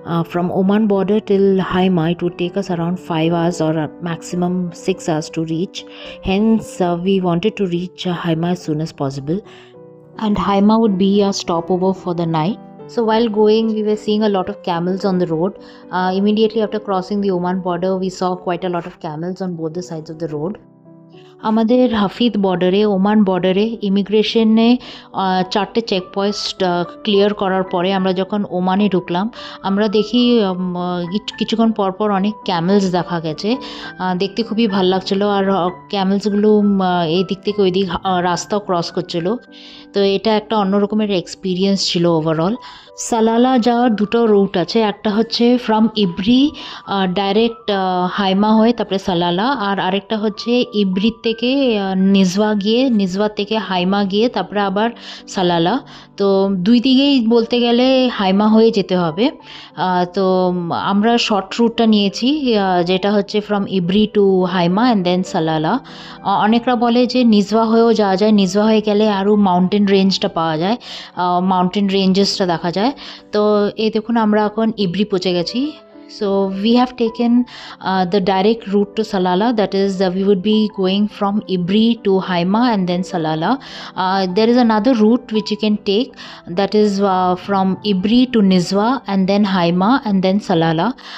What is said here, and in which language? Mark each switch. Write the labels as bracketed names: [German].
[English] From Oman border till Haima it would take us around 5 hours or a maximum 6 hours to reach. Hence we wanted to reach Haima as soon as possible, and Haima would be our stopover for the night. So while going, we were seeing a lot of camels on the road. Immediately after crossing the Oman border, we saw quite a lot of camels on both the sides of the road. [Bangla] আমাদের হাফিদ বর্ডারে, Oman বর্ডারে ইমিগ্রেশনে 4টে checkpost clear করার পরে আমরা যখন ওমানে ঢুকলাম, আমরা দেখি কিছুক্ষণ পরপর অনেক ক্যামেলস দেখা গেছে। দেখতে খুবই ভাল লাগছিলো, আর ক্যামেলসগুলো এই দিক থেকে ওই দিক রাস্তাও ক্রস করছিলো। তো এটা একটা অন্যরকমের এক্সপিরিয়েন্স ছিল ওভারঅল। সালালা যাওয়ার দুটো রুট আছে, একটা হচ্ছে ফ্রম ইব্রি ডাইরেক্ট হাইমা হয়ে তারপরে সালালা, আর আরেকটা হচ্ছে ইব্রি থেকে নিজওয়া গিয়ে, নিজওয়া থেকে হাইমা গিয়ে তারপরে আবার সালালা। তো দুই দিকেই বলতে গেলে হাইমা হয়ে যেতে হবে। তো আমরা শর্ট রুটটা নিয়েছি, যেটা হচ্ছে [English] From Ibri to Haima and then Salalah. [Bangla] অনেকরা বলে যে নিজওয়া হয়েও যাওয়া যায়, নিজওয়া হয়ে গেলে আরও মাউন্টেন রেঞ্জটা পাওয়া যায়, মাউন্টেন রেঞ্জেসটা দেখা যায়। তো এই দেখুন আমরা এখন ইব্রি পৌঁছে গেছি। [English] So we have taken the direct route to Salala, that is we would be going from Ibri to Haima and then Salala. There is another route which you can take, that is from Ibri to Nizwa and then Haima and then Salala.